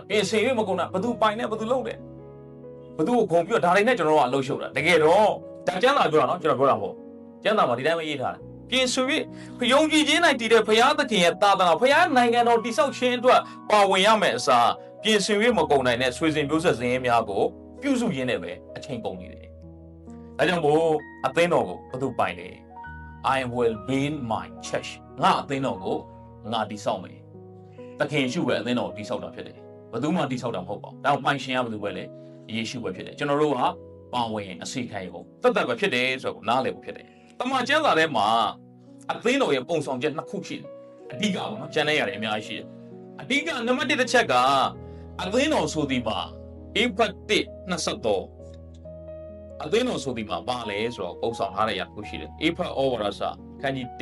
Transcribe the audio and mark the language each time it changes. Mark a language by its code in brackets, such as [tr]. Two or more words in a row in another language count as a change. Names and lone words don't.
[my] ပြင်ဆင်၍မကုန်နိုင်ဘသူပိုင်နဲ့ဘသူလုပ်တယ်ဘသူကိုခုံပြီးတော့ဒါတွေနဲ့ကျွန်တော်တို့ကအလှုပ်ရှုံတာတကယ်တော့ဒါကျမ်းစာပြောတာနော်ကျွန်တော်ပြောတာမဟုတ်ကျမ်းစာမှာဒီတိုင်းပဲရေးထားတယ်ပြင်ဆင်၍ယုံကြည်ခြင်း၌တည်တဲ့ဘုရားသခင်ရဲ့သာသနာဘုရားနိုင်ငံတော်တည်ဆောက်ခြင်းအတွက်ပါဝင်ရမယ်အစားပြင်ဆင်၍မကုန်နိုင်တဲ့ဆွေစဉ်မျိုးဆက်စရင်များကိုပြုစုရင်းနဲ့ပဲအချိန်ကုန်နေတယ်ဒါကြောင့်မို့အသင်းတော်ကိုဘသူပိုင်လဲ [en] I will build my church [my] ငါအသင်းတော်ကိုငါတည်ဆောက်မယ်သခင်ယေရှုပဲအသင်းတော်ကိုတည်ဆောက်တာဖြစ်တယ်ဘယ်သူမှတည်ဆောက်တာမဟုတ်ပါ ဘူးဒါပိုင်ရှင်ကဘယ်သူပဲလဲယေရှုပဲဖြစ်တယ်ကျွန်တော်တို့ကပါဝင်အစီခံရုံတတ်ပဲဖြစ်တယ်ဆိုတော့နားလည်ဖို့ဖြစ်တယ်တမန်ကျမ်းစာထဲမှာအသင်းတော်ရဲ့ပုံဆောင်ချက်2ခုရှိတယ်အဓိကပေါ့နော်ကျန်တဲ့ຢာတွေအများကြီးရှိတယ်အဓိကနံပါတ်1တစ်ချက်ကအသင်းတော်ဆိုဒီမှာဧဖတ်1:23အသင်းတော်ဆိုဒီမှာပါလဲဆိုတော့ပုံဆောင်ထားတဲ့ຢာတစ်ခုရှိတယ်ဧဖတ်ဩဝါဒစာခန်းကြီး